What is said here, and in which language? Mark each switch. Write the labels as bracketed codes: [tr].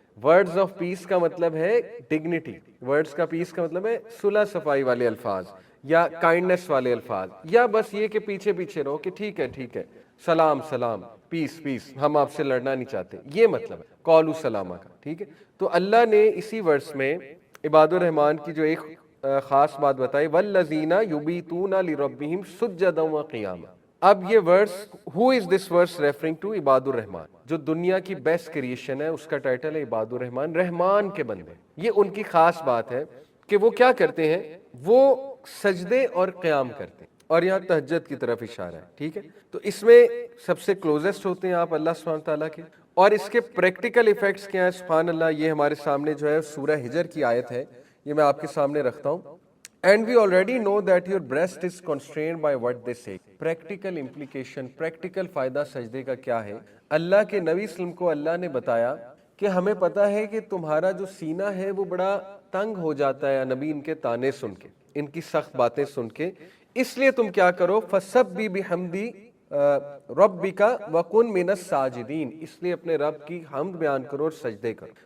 [ur] Words of peace کا مطلب ہے ڈگنیٹی, ورڈز کا پیس کا مطلب ہے صلح صفائی والے الفاظ یا کائنڈنس والے الفاظ, یا بس یہ کہ پیچھے پیچھے رہو کہ ٹھیک ہے سلام سلام پیس ہم آپ سے لڑنا نہیں چاہتے, یہ مطلب ہے [ar] قولوا سلامہ [ur] کا. ٹھیک ہے, تو اللہ نے اسی ورس میں عباد الرحمن کی جو ایک خاص بات بتائی [ar] والذین یبیتون لربہم سجدا وقیاما. [ur] اب یہ ورس [en] who is this verse referring to? [ur] عباد الرحمن, جو دنیا کی بیسٹ کریشن ہے اس کا ٹائٹل ہے عباد الرحمن, رحمان کے بندے. یہ ان کی خاص بات ہے کہ وہ کیا کرتے ہیں, وہ سجدے اور قیام کرتے ہیں, اور یہاں تہجد کی طرف اشارہ ہے, ٹھیک ہے. تو اس میں سب سے کلوزسٹ ہوتے ہیں آپ اللہ سبحانہ تعالیٰ کے, اور اس کے پریکٹیکل ایفیکٹس کیا ہیں, سبحان اللہ, یہ ہمارے سامنے جو ہے سورہ ہجر کی آیت ہے, یہ میں آپ کے سامنے رکھتا ہوں. [en] And we already know that your breast is constrained by what they say. Practical implication, practical [ur] فائدہ سجدے کا کیا ہے. اللہ کے نبی صلی اللہ علیہ وسلم کو اللہ نے بتایا کہ ہمیں پتا ہے کہ تمہارا جو سینہ ہے وہ بڑا تنگ ہو جاتا ہے نبی ان کے تانے سن کے, ان کی سخت باتیں سن کے, اس لیے تم کیا کرو, [ar] فَسَبِّحْ بِحَمْدِ رَبِّكَ وَكُن مِنَ السَّاجِدِينَ, [ur] اس لیے اپنے رب کی حمد بیان کرو اور سجدے کرو.